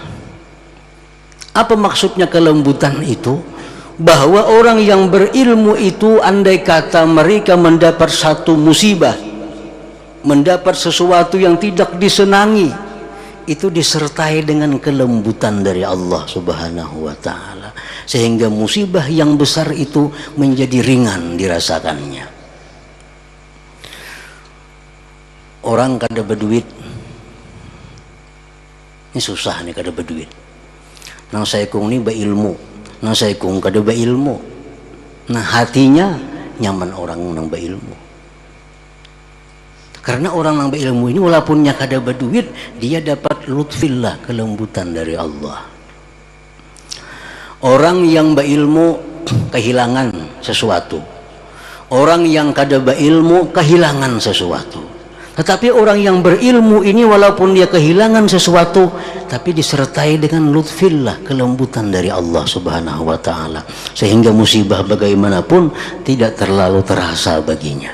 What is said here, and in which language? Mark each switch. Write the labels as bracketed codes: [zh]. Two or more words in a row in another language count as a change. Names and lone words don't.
[id] Apa maksudnya kelembutan itu? Bahwa orang yang berilmu itu andai kata mereka mendapat satu musibah, mendapat sesuatu yang tidak disenangi, itu disertai dengan kelembutan dari Allah [ar] Subhanahu wa ta'ala, [id] sehingga musibah yang besar itu menjadi ringan dirasakannya. [bjn] Orang kada berduit, ini susah nih kada berduit. Nang saya kung ini berilmu, nang saya kung kada berilmu. Nah, hatinya nyaman orang nang berilmu. [id] Karena orang yang berilmu ini walaupun kada berduit, dia dapat lutfillah, kelembutan dari Allah. Orang yang berilmu kehilangan sesuatu, orang yang kada berilmu kehilangan sesuatu. Tetapi orang yang berilmu ini walaupun dia kehilangan sesuatu, tapi disertai dengan lutfillah, kelembutan dari Allah [ar] Subhanahu wa ta'ala, [id] sehingga musibah bagaimanapun tidak terlalu terasa baginya.